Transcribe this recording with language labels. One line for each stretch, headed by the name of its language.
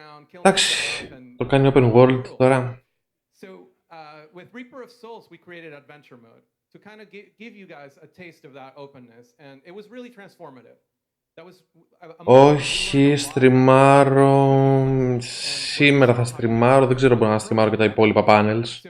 Greek: Εντάξει, το κάνει open world τώρα.
English: So, with Reaper of Souls, we created adventure mode to kind of give you guys a taste of that openness, and it was really transformative. That was
Greek: Όχι, στριμάρω. Σήμερα θα στριμάρω, δεν ξέρω αν μπορώ να στριμάρω και τα υπόλοιπα panels.